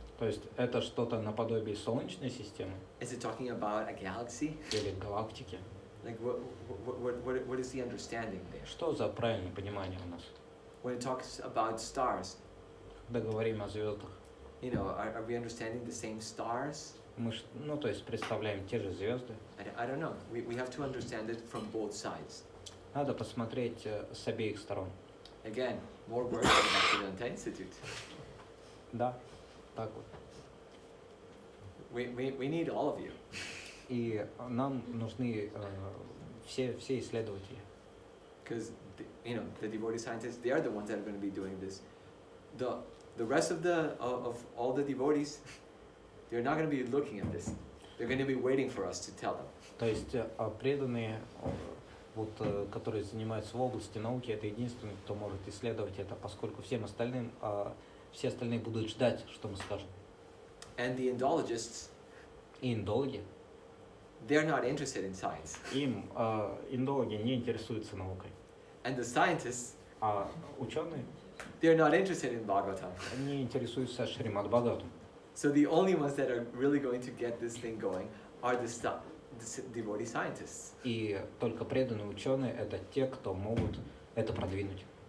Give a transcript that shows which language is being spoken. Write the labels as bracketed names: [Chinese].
[Russian] То есть это что-то наподобие Солнечной системы [English] Is it talking about a galaxy? [Russian] или галактики? [English] Like what is the understanding there? [Russian] Что за правильное понимание у нас? [English] When it talks about stars, [Russian] Когда говорим о звездах, [English] you know, are we understanding the same stars? [Russian] мы, ну то есть представляем те же звезды. [English] I don't know. We have to understand it from both sides. [Russian] Надо посмотреть с обеих сторон. [English] Again, more work for the Vedanta Institute. [Russian] Да, так вот. [English] We need all of you. [Russian] И нам нужны все исследователи. [English] Because you know the devotee scientists, they are the ones that are going to be doing this. The rest of all the devotees, they're not going to be looking at this. They're going to be waiting for us to tell them. [Russian] То есть преданные, вот, которые занимаются в области науки, это единственные, кто может исследовать это, поскольку всем остальным, все остальные будут ждать, что мы скажем. [English] And the Indologists, [Russian] И индологи, [English] they're not interested in science. [Russian] им индологи не интересуются наукой. [English] And the scientists, [Russian] А ученые [English] they're not interested in Bhagavatam. [Russian] не интересуются Шримад Бхагаватом. [English] So the only ones that are really going to get this thing going are the devotee scientists, [Russian] И только преданные ученые это те, кто могут это продвинуть.